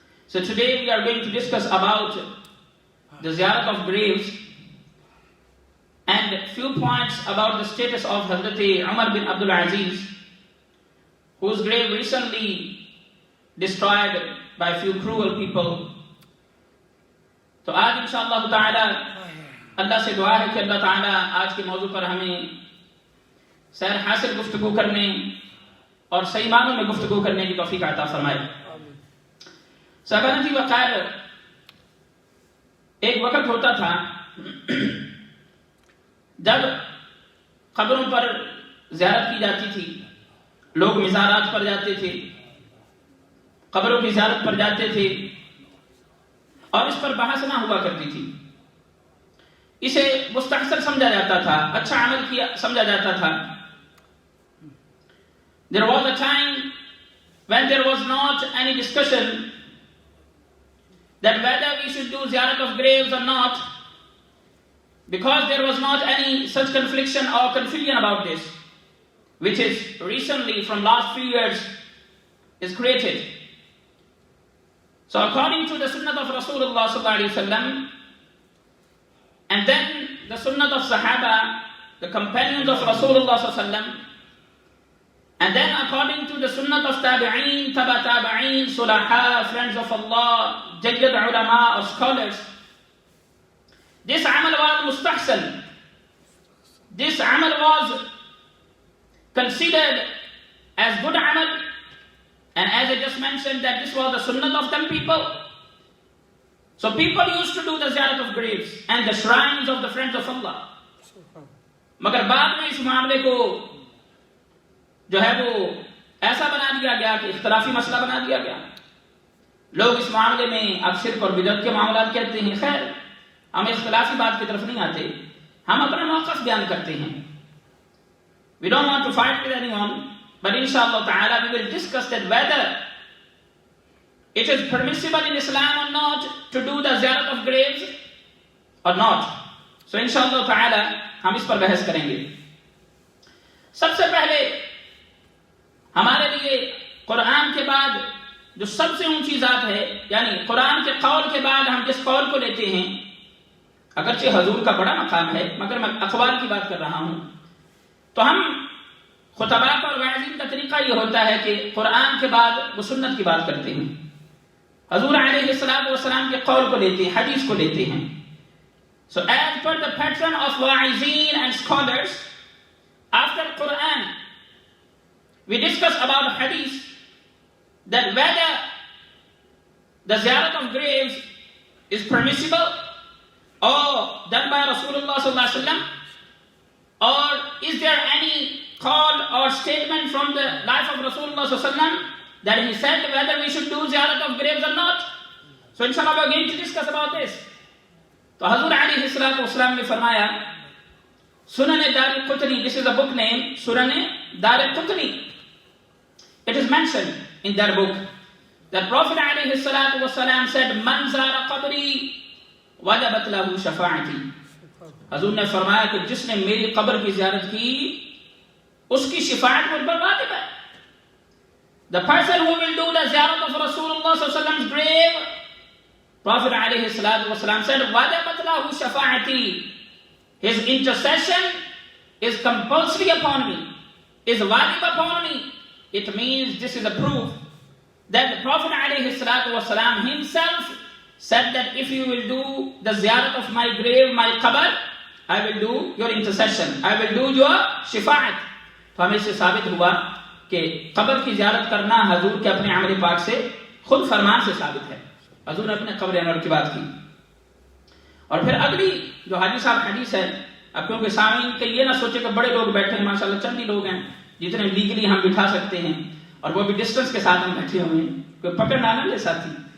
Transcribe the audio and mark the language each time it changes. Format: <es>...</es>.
<en>So today we are going to discuss about the ziyarat of graves and few points about the status of Hazrat Umar bin Abdul Aziz, whose grave recently destroyed by few cruel people.</en> <ur>تو آج انشاءاللہ تعالی اللہ سے دعا ہے کہ اللہ تعالی آج کے موضوع پر ہمیں سیر حاصل گفتگو کرنے اور صحیح معنوں میں گفتگو کرنے کی توفیق عطا فرمائے. صاحبان جی وقار، ایک وقت ہوتا تھا جب قبروں پر زیارت کی جاتی تھی، لوگ مزارات پر جاتے تھے، قبروں کی زیارت پر جاتے تھے اور اس پر بحث نہ ہوا کرتی تھی. اسے مستحسن سمجھا جاتا تھا، اچھا عمل کیا سمجھا جاتا تھا.</ur> <en>There was a time when there was not any discussion that whether we should do ziyarat of graves or not, because there was not any such confliction or confusion about this, which is recently from last few years is created. So according to the sunnah of Rasulullah sallallahu alaihi wasallam, and then the sunnah of Sahaba, the companions of Rasulullah sallallahu alaihi wasallam, and then according to the sunnah of Tabi'een, Taba Tabi'een, Sulaha, friends of Allah, Jayyid ulama or scholars, this amal was mustahsan. This amal was considered as good amal, and as I just mentioned that this was the sunnah of them people. So people used to do the ziyarat of graves and the shrines of the friends of Allah.</en> <ur>مگر بعد میں اس معاملے کو جو ہے وہ ایسا بنا دیا گیا کہ اختلافی مسئلہ بنا دیا گیا. لوگ اس معاملے میں اب شرک اور بدعت کے معاملات کہتے ہیں. خیر، ہم اختلافی بات کی طرف نہیں آتے، ہم اپنا موقف بیان کرتے ہیں.</ur> <en>We don't want to fight with anyone, but inshallah ta'ala we will discuss that whether it is permissible in Islam or not to do the ziyarat of graves or not.</en> <ur>So inshallah ta'ala ہم اس پر بحث کریں گے. سب سے پہلے ہمارے لیے قرآن کے بعد جو سب سے اونچی ذات ہے، یعنی قرآن کے قول کے بعد ہم جس قول کو لیتے ہیں، اگرچہ حضور کا بڑا مقام ہے مگر میں اقوال کی بات کر رہا ہوں، تو ہم خطباء اور واعظین کا طریقہ یہ ہوتا ہے کہ قرآن کے بعد وہ سنت کی بات کرتے ہیں، حضور علیہ السلام کے قول کو لیتے ہیں، حدیث کو لیتے ہیں.</ur> <en>So as per the pattern of wa'izeen and scholars, after Quran, we discuss about hadith, that whether the ziyarat of graves is permissible or done by Rasulullah sallallahu alaihi wasallam, or is there any call or statement from the life of Rasulullah sallallahu alaihi wasallam that he said whether we should do ziyarat of graves or not. So inshallah we are going to discuss about this.</en> <ur>تو حضور علیہ السلام نے فرمایا سنن دار قطنی,</ur> <en>this is a book name,</en> <ur>Sunan Dar Qutni.</ur> <en>It is mentioned in that book that Prophet علیہ السلام said</en> <ar>من زار قبری وجبت له شفاعتی.</ar> <ur>حضور نے فرمایا کہ جس نے میری قبر کی زیارت کی اس کی شفاعت مجھ پر واجب ہے.</ur> <en>The person who will do the ziyarat of Rasulullah sallallahu alaihi wasallam's grave, Prophet alayhi salatu wasalam said,</en> <ar>وَجَبَتْ لَهُ شَفَاعَتِي.</ar> <en>His intercession is compulsory upon me, is wajib upon me. It means this is a proof that the Prophet alayhi salatu wasalam himself said that if you will do the ziyarat of my grave, my qabr, I will do your intercession, I will do your shifa'at.</en> <ur>تو ہمیں سے ثابت ہوا کہ قبر کی زیارت کرنا حضور کے اپنے عمل پاک سے خود فرمان سے ثابت ہے. حضور نے اپنے قبر انور کی بات کی. اور پھر اگلی جو حاجی صاحب حدیث ہے، اب کیونکہ سامعین کہ یہ نہ سوچے کہ بڑے لوگ بیٹھے ہیں، ماشاءاللہ چند ہی لوگ ہیں جتنے لیگلی ہم بٹھا سکتے ہیں، اور وہ بھی ڈسٹنس کے ساتھ ہم بیٹھے ہوئے ہیں، کوئی پکڑ نہ لے ساتھی.</ur>